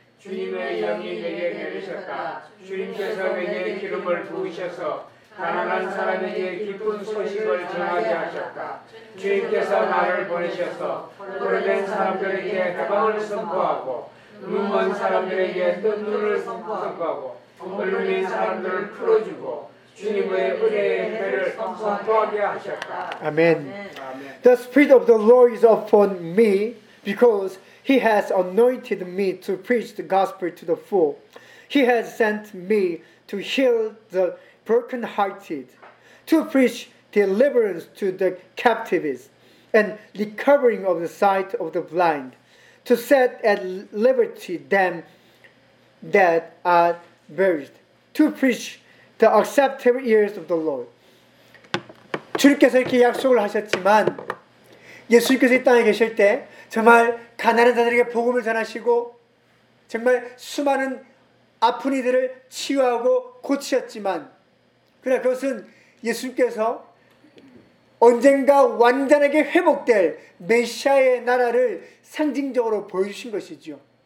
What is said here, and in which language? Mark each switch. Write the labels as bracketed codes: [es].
[ko] 주님의 영이 내게 내리셨다. 주님께서 내게 기름을 부으셔서 가난한 사람에게 기쁜 소식을 전하게 하셨다. 주님께서 나를 보내셔서 포로된 사람들에게 해방을 선포하고 눈먼 사람들에게 뜬 눈을 선포하고 얼룩진 사람들을 풀어주고 주님의 은혜의 해를 선포하게 하셨다. 아멘. [en] The Spirit of the Lord is upon me because He has anointed me to preach the gospel to the poor. He has sent me to heal the brokenhearted, to preach deliverance to the captives and recovering of the sight of the blind, to set at liberty them that are bruised, to preach the acceptable years of the Lord. [ko] 주님께서 이렇게 약속을 하셨지만 예수님께서 이 땅에 계실 때 정말 가난한 자들에게 복음을 전하시고 정말 수많은 아픈 이들을 치유하고 고치셨지만 그러나 그것은 예수님께서 언젠가 완전하게 회복될 메시아의 나라를 상징적으로 보여주신 것이죠.